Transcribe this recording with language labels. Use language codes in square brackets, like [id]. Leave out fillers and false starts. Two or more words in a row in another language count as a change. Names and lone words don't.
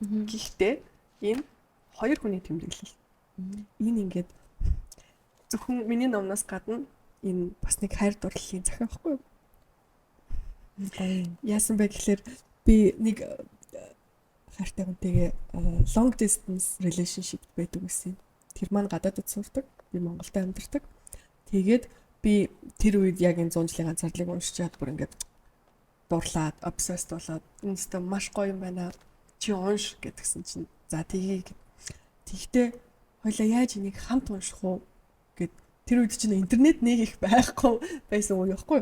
[mn] Гэхдээ энэ хоёр хүний тэмдэглэл. Энэ ингээд зөвхөн миний номноос гадна энэ бас нэг хайр дурлалын захиа байхгүй юу? Яасан бэ гэхээр би нэг хайртай хүнтэйгээ [en] long distance relationship [mn] байдаг гэсэн. Тэр маань гадаадд сурдаг, би Монголд амьдардаг. Тэгээд би тэр үед яг энэ 100 жилийн ганцаарлыг уншиж чад бүр ингээд дурлаад, obsessed болоод энэ өстө маш гоё юм байна. Чи унш гэдгсэн чинь за тгий. Тэгтээ хоёлаа яаж энийг хамт унших уу гэд тэр үед чинь интернет нэг их байхгүй байсан уу яахгүй.